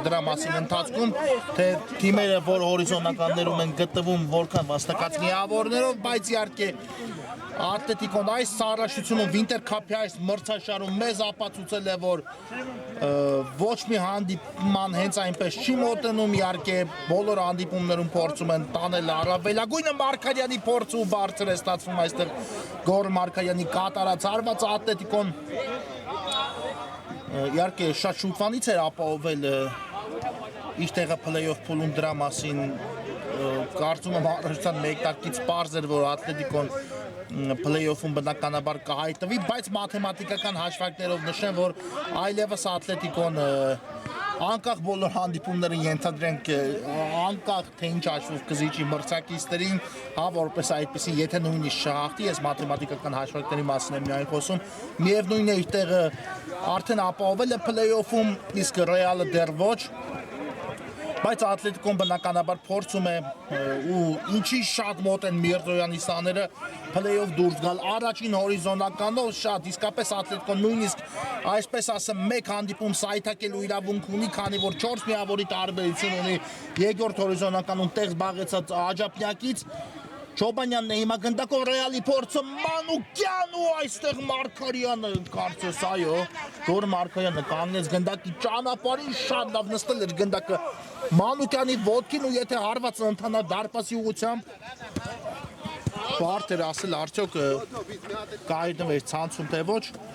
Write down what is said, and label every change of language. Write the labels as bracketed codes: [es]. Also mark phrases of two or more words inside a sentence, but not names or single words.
[hy] դրա մասին ընթացքում, թե թիմերը որ հորիզոնականներում են գտնվում որքան վաստակած միավորներով, բայց իհարկե Ատլետիկոն այս սարաշությունում Winter Cup-ի այս մրցաշարում մեզ ապացուցել է, որ ոչ մի հանդիպման հենց այնպես չի մոտենում, իհարկե բոլոր հանդիպումներում փորձում են տանել առավելագույնը Մարկարյանի փորձը ու բարձր է ստացվում այստեղ Գոր Մարկարյանի կատարած հարված Ատլետիկոն իհարկե շատ շուտվանից էր ապահովել իր տեղը play-off փուլում դրա մասին կարծում եմ առաջացան մեկ տակից պարզ էր, որ Ատլետիկոն play-off-ում բնականաբար կհայտնվի, բայց մաթեմատիկական հաշվարկներով նշեմ, որ այլևս Ատլետիկոն անկախ բոլոր հանդիպումները ենթադրենք անկախ թե ինչ հաշվով կզիջի մրցակիցներին, հա որպես այդպեսի, եթե նույնիսկ չհաղթի, ես մաթեմատիկական հաշվարկների մասին եմ միայն խոսում, միևնույն է իր տեղը արդեն ապահովել է play-off-ում, իսկ Ռեալը դեռ ոչ, բայց Ատլետիկոն բնականաբար փորձում է ու ինչի շատ մոտ են Միրզոյանի սաները play-off դուրս գալ առաջին հորիզոնականով շատ իսկապես Ատլետիկոն նույնիսկ այսպես ասեմ մեկ հանդիպում սայթակելու իրավունք ունի, քանի որ 4 միավորի տարբերություն ունի երկրորդ հորիզոնականում տեղ զբաղեցած Աջափնյակից Չոբանյանն է հիմա գնդակով Ռեալի փորձը Մանուկյան ու այստեղ Մարկարյանը կարծես այո Դոր Մարկարյանը կանգնեց գնդակի ճանապարհին շատ լավ նստել էր գնդակը Մանուկյանի ոտքին ու եթե հարվածը ընթանա դարպասի ուղությամբ բարդ էր ասել արդյոք կայտնվեր ցանցում թե ոչ